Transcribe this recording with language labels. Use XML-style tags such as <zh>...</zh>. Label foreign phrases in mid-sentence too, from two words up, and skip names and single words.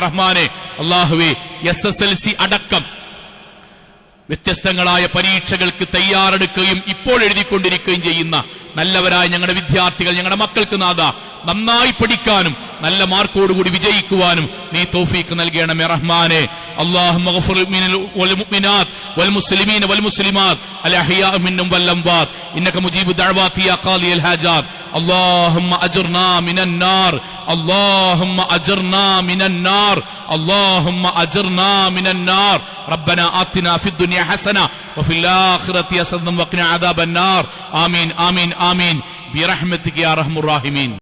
<ml>റഹ്മാനെ, അള്ളാഹുവെ, SSLC അടക്കം വ്യത്യസ്തങ്ങളായ പരീക്ഷകൾക്ക് തയ്യാറെടുക്കുകയും ഇപ്പോൾ എഴുതിക്കൊണ്ടിരിക്കുകയും ചെയ്യുന്ന നല്ലവരായ ഞങ്ങളുടെ വിദ്യാർത്ഥികൾ, ഞങ്ങളുടെ മക്കൾക്ക് നാഥ നന്നായി പഠിക്കാനും നല്ല മാർക്കോടുകൂടി വിജയിക്കുവാനും നീ തൗഫീഖ് നൽകണമേ.</ml> <ar>റഹ്മാനെ, اللهم اغفر والمؤمنات والمسلمين والمسلمات الأحياء منهم والأموات إنك مجيب الدعوات يا قاضي الحاجات اللهم أجرنا من النار اللهم أجرنا من النار اللهم أجرنا من النار ربنا آتنا في الدنيا حسنة وفي الآخرة حسنة وقنا عذاب النار آمين آمين آمين برحمتك يا أرحم الراحمين.</ar>